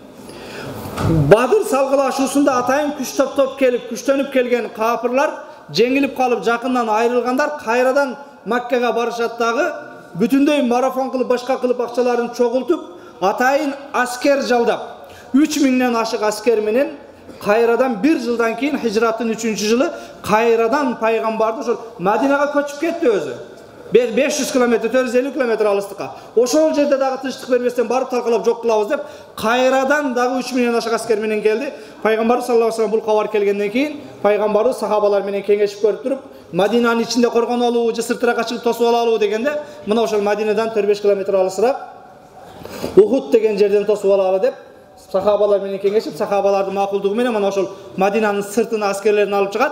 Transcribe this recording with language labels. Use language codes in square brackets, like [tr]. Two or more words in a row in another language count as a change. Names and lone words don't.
[ky] Бадыр салгылашуусунда атайын күч топтоп келип, күчтөнүп келген капырлар жеңилип калып, жакындан айрылгандар кайрадан Маккага барышат дагы, бүтүндөй марафон кылып, башка кылып акчаларын чогултуп, атайын аскер жалдап, 3000ден ашык аскер менен кайрадан 1 жылдан кийин хижраттын 3-жылы кайрадан пайгамбарды ошол Мадинага көчүп кетти өзү. 500 км, 450 км алыстыкка. Ошол жерде дагы тынчтык бербестен барып талкалап жок кылабыз деп, кайрадан дагы 3000ден ашык аскер менен келди. Пайгамбар [ar] صلى الله عليه وسلم [ky] бул кабар келгенден кийин пайгамбарыбыз сахабалар менен кеңешип көрүп туруп, Мадинанын ичинде коргонолуу, жысыртыраак чыгып тосуп алалуу дегенде, мына ошол Мадинадан 4-5 км алысыраак Ухуд деген жерден тосуп алалы деп сахабалар менен кеңешип, сахабалардын макулдугу менен мына ошол Мадинанын сыртына аскерлерин алып чыгат.